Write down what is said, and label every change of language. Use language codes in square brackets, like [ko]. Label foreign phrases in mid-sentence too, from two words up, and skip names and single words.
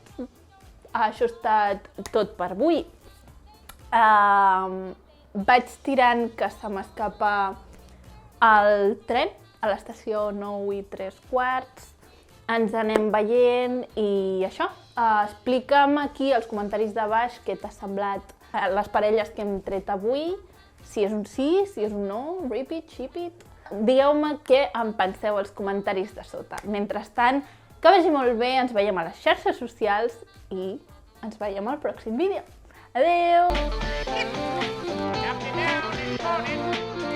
[ca] Això ha estat tot per avui. Vaig tirant que se m'escapa el tren a l'estació 9 i 3/4. Ens anem veient i això. Explica'm aquí als comentaris de baix què t'ha semblat les parelles que hem tret avui. Si és un sí, si és un no, [en] repeat, ship it. [ca] Digueu-me què en penseu als comentaris de sota. Mentrestant, que vagi molt bé, ens veiem a les xarxes socials i ens veiem al pròxim vídeo. Adéu!